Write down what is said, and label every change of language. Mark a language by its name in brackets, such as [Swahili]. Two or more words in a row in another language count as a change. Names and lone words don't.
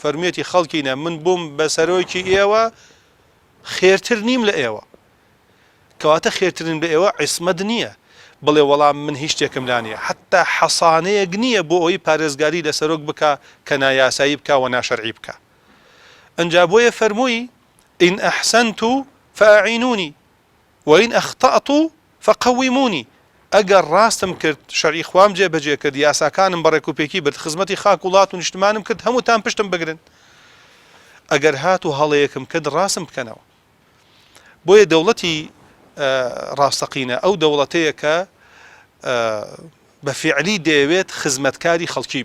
[Central Kurdish] فەرموویەتی خەڵکینە من بووم بە سەرۆکی ئێوە خێرتر نیم لە ئێوە کەواتە خێرترین بە ئێوە عیسمەت نییە بڵێ وەڵام من هیچ شتێکم لا نییە حتا حەسانەیەک نییە بۆ ئەوی پارێزگاری لە سەرۆک بکە کە نایاسایی بکە و ناشەرعی بکە ئەنجا بۆیە فەرمووی [Arabic] إن أحسنت فأعينوني وإن أخطأت فقوموني [Central Kurdish] ئەگەر ڕاستم کرد شەرعی خوام جێبەجێ کرد یاساکانم بەڕێک و پێکی برد خزمەتی خاک وڵات و نیشتمانم کرد هەمووتان پشتم بگرن ئەگەر هات و هەڵەیەکم کرد ڕاستم بکەنەوە بۆیە دەوڵەتی ڕاستەقینە ئەو دەوڵەتەیە کە بە فیعلی دەیەوێت خزمەتکاری خەڵکی